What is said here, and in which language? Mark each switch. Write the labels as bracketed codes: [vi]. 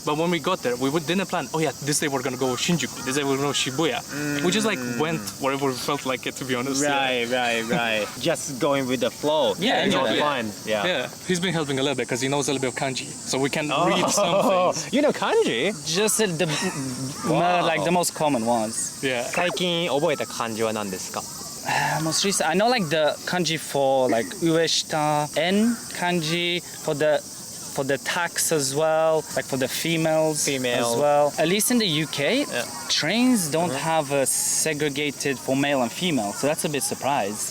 [en] but when we got there, we didn't plan. Oh yeah, this day we're gonna go Shinjuku. This day we're gonna go Shibuya. We just like went wherever we felt like it. To be honest. Right. Just going with the flow. Yeah, and not exactly. fun. Yeah. Yeah, he's been helping a little bit because he knows a little bit of kanji, so we can Oh, read some things. you know kanji? Just like the most common ones. Yeah. [ja] 最近覚えた漢字は何ですか？ [en] Most recent, I know like the kanji for like ueshita and kanji for the tax as well, like for the females Female. as well. At least in the UK, trains don't have a segregated for male and female, so that's a bit surprised.